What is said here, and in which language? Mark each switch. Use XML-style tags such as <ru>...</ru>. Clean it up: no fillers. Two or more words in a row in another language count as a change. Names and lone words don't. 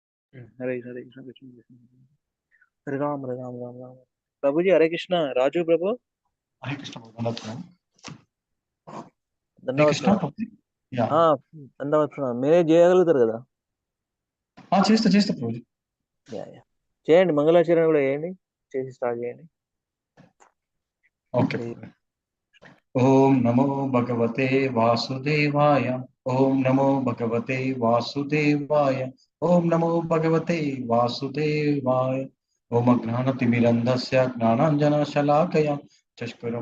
<sa>हरे कृष्ण, हरे कृष्ण, कृष्ण कृष्ण। हरे राम, हरे राम, राम राम.</sa> <hi>प्रभुजी, हरे कृष्ण। राजू प्रभु,</hi> <sa>हरे कृष्ण</sa> <te>దండవత్ ప్రణామం హరే దండవత్ కృష్ణ ప్రణామం. ప్రభుజీ యా దండవత్ ప్రణామం. మీరే చేయగలుగుతారు కదా? చేస్తా చేస్తా ప్రభుజీ యా యా చేయండి, మంగళాచరణ కూడా చేయండి, చేసి స్టార్ట్ చేయండి.</te> <sa>ఓకే ఓం నమో భగవతే వాసుదేవాయ ఓం నమో భగవతే వాసుదేవాయ ఓం నమో భగవతే వాసుదేవాయ ఓం అజ్ఞానతిమిరంధస్య జ్ఞానాంజనశలాకయ చష్కరం</sa>